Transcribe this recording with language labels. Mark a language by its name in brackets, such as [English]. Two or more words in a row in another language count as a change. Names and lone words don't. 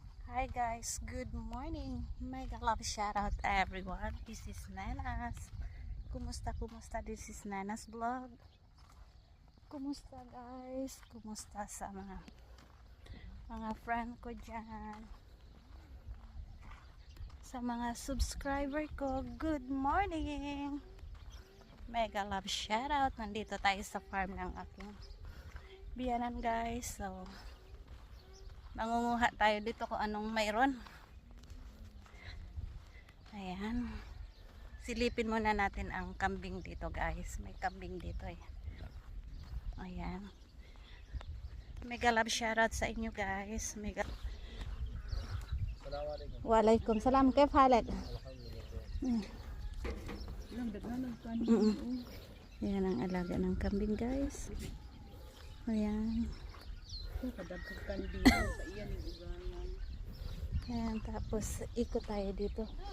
[English] Hi guys, good morning. Mega love shout out everyone. This is Nanas. Kumusta? This is Nanas vlog. [Filipino] Kumusta guys? Kumusta sa mga friend ko dyan? Sa mga subscriber ko, [English] good morning. Mega love shout out. [Filipino] Nandito tayo sa farm ng aking biyanan guys. So mangunguha tayo dito kung anong mayroon. Ayan. Silipin muna natin ang kambing dito guys. May kambing dito eh. Ayan. [English] Mega love shoutout [Filipino] sa inyo guys. [English] Mega. [Arabic] وعليكم السلام. Kaya halak? [Filipino] Ayan ang alaga ng kambing guys. Ayan. Ayan, tapos ikot tayo dito.